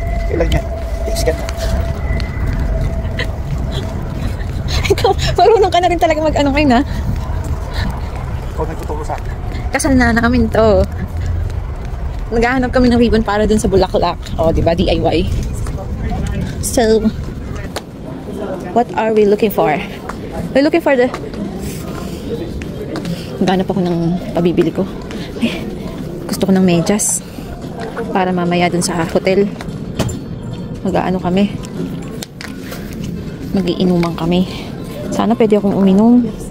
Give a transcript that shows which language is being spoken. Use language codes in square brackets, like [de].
[tl] Kailan yan? Tiis ka na. Ikaw, marunong ka na rin talaga mag-ano ngayon, ha? Ikaw nagtuturo sa akin. Kasal na namin to. Naghahanap kami ng ribbon para dun sa bulaklak. O, diba? DIY. [en] So, what are we looking for? We're looking for the... [tl] Naghahanap ako ng pabibili ko. Ay, gusto ko ng medyas. Para mamaya dun sa hotel. Mag-aano kami. Mag-iinuman kami. Sana pwede akong uminom.